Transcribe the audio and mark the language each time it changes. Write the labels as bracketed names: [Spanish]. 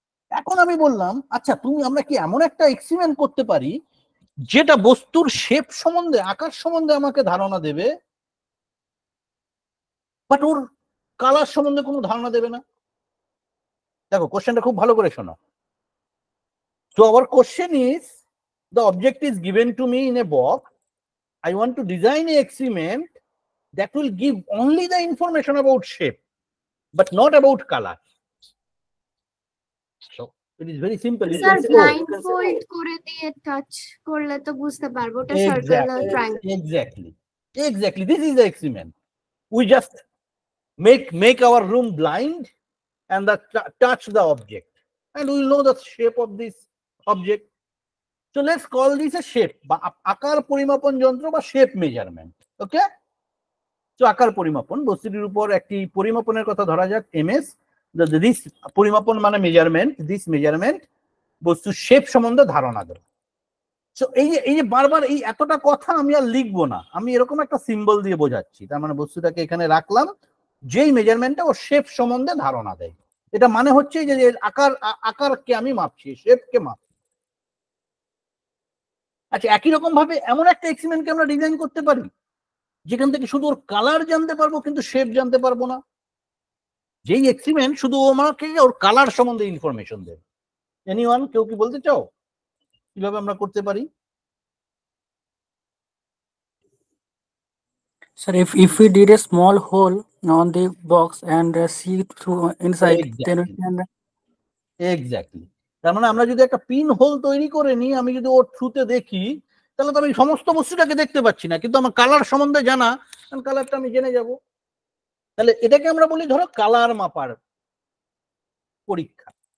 [Bangla] এখন আমি বললাম, আচ্ছা আমরা কি এমন একটা এক্সপেরিমেন্ট করতে পারি যেটা বস্তুর শেপ সম্বন্ধে, আকার সম্বন্ধে আমাকে ধারণা দেবে, বাট ওর কালার সম্বন্ধে কোনো ধারণা দেবে না। দেখো কোশ্চেনটা খুব ভালো করে শোনো। [English] So our question is, the object is given to me in a box. I want to design an experiment that will give only the information about shape, but not about color. So it is very simple. You [Bangla] sir [English] can say, [Bangla] blind fold করে দিয়ে touch করলে তো বুঝতে পারবো ওটা circle না triangle. [English] exactly. This is the experiment. We just make our room blind and touch the object, and we will know the shape of this object. So let's call this a shape, [Bangla] বা আকার পরিমাপন যন্ত্র বা [English] Shape measurement. [Bangla] ওকে, তো আকার পরিমাপন, বস্তুটির উপর একটি পরিমাপনের কথা ধরা যাক এমএস। দিস পরিমাপন মানে মেজারমেন্ট, দিস মেজারমেন্ট বস্তুর শেপ সম্বন্ধে ধারণা দেবে। সো এই যে বারবার এই এতটা কথা আমি আর লিখবো না, আমি এরকম একটা সিম্বল দিয়ে বোঝাচ্ছি। তার মানে বস্তুটাকে এখানে রাখলাম, যেই মেজারমেন্টটা ও শেপ সম্বন্ধে ধারণা দেয়। এটা মানে হচ্ছে যে আকারকে আমি মাপছি, শেপকে মাপছি। আচ্ছা, একই রকম ভাবে এমন একটা এক্সপেরিমেন্টকে আমরা ডিজাইন করতে পারি যেখান থেকে শুধু ওর কালার জানতে পারবো কিন্তু শেপ জানতে পারবো না। যেই এক্সপেরিমেন্ট শুধু আমাকে ওর কালার সম্বন্ধে ইনফরমেশন দেবে। এনিওয়ান, কেউ কি বলতে চাও কিভাবে আমরা করতে পারি? [English] Sir, if we did a small hole on the box and see through inside, then we can. Exactly. [Bangla] তার মানে আমরা যদি একটা পিন হোল তৈরি করে নিই, আমি যদি ওর থ্রুতে দেখি, তাহলে তো আমি সমস্ত বস্তুটাকে দেখতে পাচ্ছি না, কিন্তু আমার কালার সম্বন্ধে জানা, কালারটা আমি জেনে যাব। তাহলে এটাকে আমরা বলি ধরো কালার মাপার পরীক্ষা।